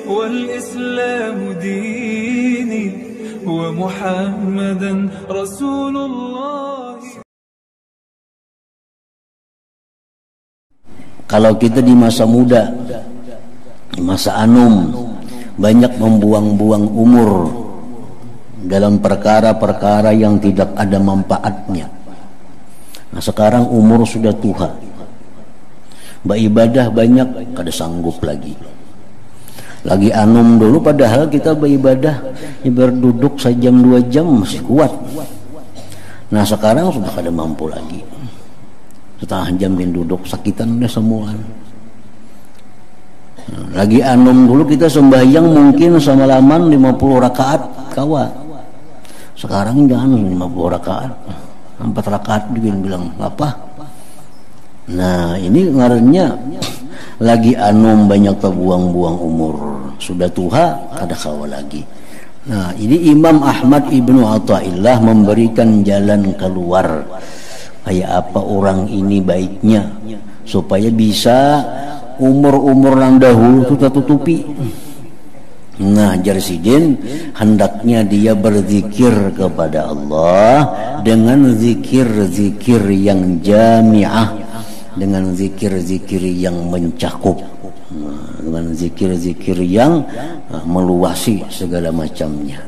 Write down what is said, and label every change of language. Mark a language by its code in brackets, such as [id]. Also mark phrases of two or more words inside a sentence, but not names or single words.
[ar] والإسلام ديني ومحمدا رسول الله. [id] Kalau kita di masa muda, di masa anum, banyak membuang-buang umur dalam perkara-perkara yang tidak ada manfaatnya. Nah sekarang umur sudah tua, beribadah banyak kada sanggup lagi anum dulu, padahal kita beribadah berduduk sejam 2 jam masih kuat. Nah sekarang sudah kada mampu lagi, setengah jam duduk sakitan udah semua. Lagi anum dulu kita sembahyang mungkin semalaman 50 rakaat kawa. Sekarang jangan 50 rakaat, 4 rakaat bilang apa. [bjn] Nah ini ngarannya lagi anum [id] banyak terbuang-buang umur, sudah tua [bjn] kada kawa lagi. Nah ini Imam Ahmad Ibnu Athaillah memberikan jalan keluar. Kayak apa orang ini baiknya supaya bisa umur-umur yang dahulu itu tertutupi. Nah Jarsidin hendaknya dia berzikir kepada Allah dengan zikir-zikir yang jami'ah, dengan zikir-zikir yang mencakup, dengan zikir-zikir yang meluasi segala macamnya.